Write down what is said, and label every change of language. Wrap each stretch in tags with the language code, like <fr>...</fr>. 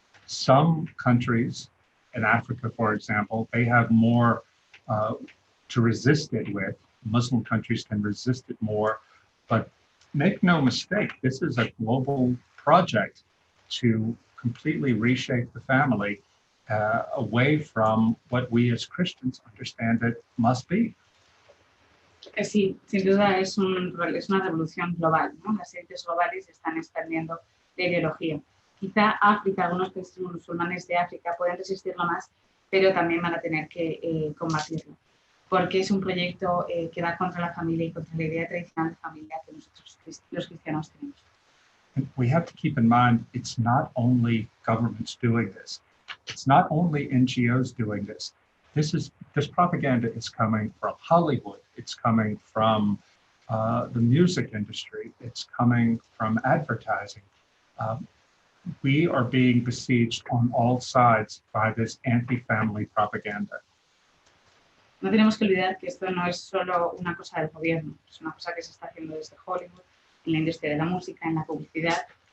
<en>Some countries, in Africa, for example, they have more to resist it with. Muslim countries can resist it more, but make no mistake, this is a global project to completely reshape the family away from what we as Christians understand it must be.</en> <es>Sí, sin duda es una revolución global, ¿no? Las élites globales están expandiendo la ideología. Quizá África, algunos países musulmanes de África pueden resistirlo más, pero también van a tener que combatirlo, porque es un proyecto que va contra la familia y contra la idea tradicional de familia que nosotros los cristianos tenemos.</es> <en>And we have to keep in mind, it's not only governments doing this. It's not only NGOs doing this. This propaganda is coming from Hollywood. It's coming from the music industry. It's coming from advertising. We are being besieged on all sides by this anti-family propaganda.</en> <es>No tenemos que olvidar que esto no es solo una cosa del gobierno, es una cosa que se está haciendo desde Hollywood, en la industria de la música, en la publicidad.</es>